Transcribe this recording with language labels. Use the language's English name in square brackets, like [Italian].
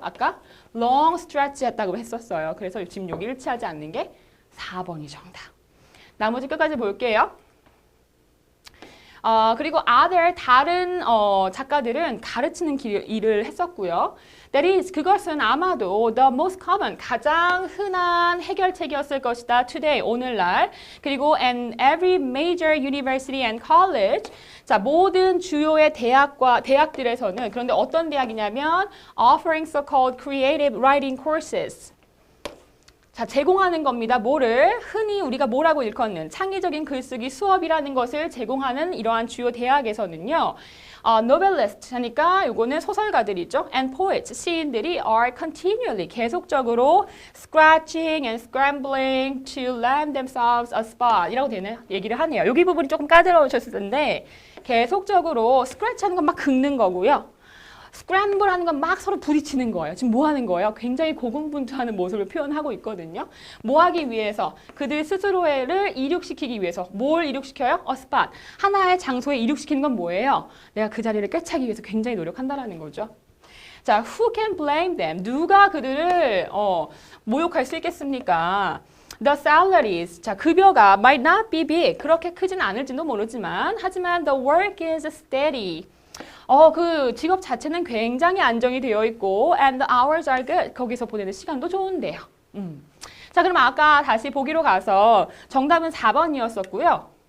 [Korean] 아까 [English] long stretch [Korean] 했다고 했었어요. 그래서 지금 여기 일치하지 않는 게 4번이 정답. 나머지 끝까지 볼게요. 그리고 other 다른 작가들은 가르치는 일을 했었고요. [English] That is, [Korean] 그것은 아마도 [English] the most common, [Korean] 가장 흔한 해결책이었을 것이다. [English] Today, [Korean] 오늘날. 그리고 [English] and every major university and college. [Korean] 자, 모든 주요의 대학들에서는, 그런데 어떤 대학이냐면 [English] offering so-called creative writing courses. [Korean] 자, 제공하는 겁니다. 뭐를? 흔히 우리가 뭐라고 일컫는 창의적인 글쓰기 수업이라는 것을 제공하는 이러한 주요 대학에서는요. novelist 하니까 요거는 소설가들이죠. [English] and poets, [Korean] 시인들이 [English] are continually, [Korean] 계속적으로 [English] scratching and scrambling to land themselves a spot [Korean] 이라고 되는 얘기를 하네요. 여기 부분이 조금 까다로우셨을 텐데 계속적으로 scratch 하는 건 막 긁는 거고요. 스크램블 하는 건 막 서로 부딪히는 거예요. 지금 뭐 하는 거예요? 굉장히 고군분투하는 모습을 표현하고 있거든요. 뭐 하기 위해서? 그들 스스로를 이륙시키기 위해서. 뭘 이륙시켜요? [English] A spot. [Korean] 하나의 장소에 이륙시키는 건 뭐예요? 내가 그 자리를 꿰차기 위해서 굉장히 노력한다는 거죠. [English] 자, who can blame them? [Korean] 누가 그들을 모욕할 수 있겠습니까? [English] The salaries, [Korean] 자, 급여가 [English] might not be big. [Korean] 그렇게 크진 않을지도 모르지만 하지만 [English] the work is steady. [Korean] 그 직업 자체는 굉장히 안정이 되어 있고 [English] and the hours are good. [Korean] 거기서 보내는 시간도 좋은데요. 자, 그럼 아까 다시 보기로 가서 정답은 4번이었었고요.